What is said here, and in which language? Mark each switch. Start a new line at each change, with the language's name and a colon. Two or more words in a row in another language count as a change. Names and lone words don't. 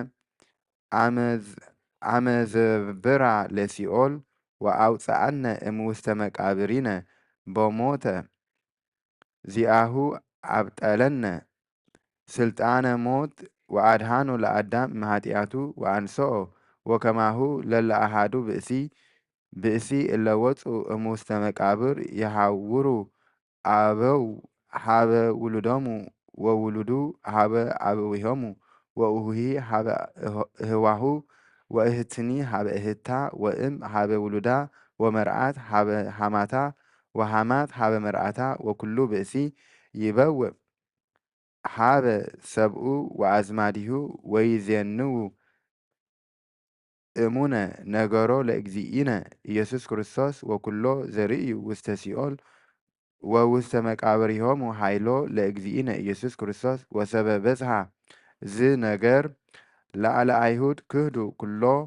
Geez: አመዘብራ ለሲኦል ወአውፅአነ እምውስተ መቃብሪነ በሞተ ዚአሁ አብጠለነ ስልጣነ ሞት ወአድኃኖ ለአዳም እምኃጢአቱ ወአንስኦ ወከማሁ ለለአሃዱ ብእሲ እለ ወፁ እምውስተ መቃብር የሐውሩ አበው ሀበ ውሉዶሙ ወውሉዱ ሀበ አበዊሆሙ ወእሁሂ ሀበ እህዋሁ ወእህትኒ ሀበ እህታ ወእም ሀበ ውሉዳ ወመርአት ሀበ ሐማታ ወሐማት ሀበ መርአታ ወኩሉ ብእሲ ይበውእ ሀበ ሰብኡ ወአዝማዲሁ ወይዜንው እሙነ ነገሮ ለእግዚእነ ኢየሱስ ክርስቶስ ወኩሎ ዘርእዩ ውስተ ሲኦል ወውስተ መቃብሪሆሙ ኃይሎ ለእግዚእነ ኢየሱስ ክርስቶስ ወሰበ በጽሐ ዝ ነገር ለዓለ አይሁድ ክህዱ ኩሎ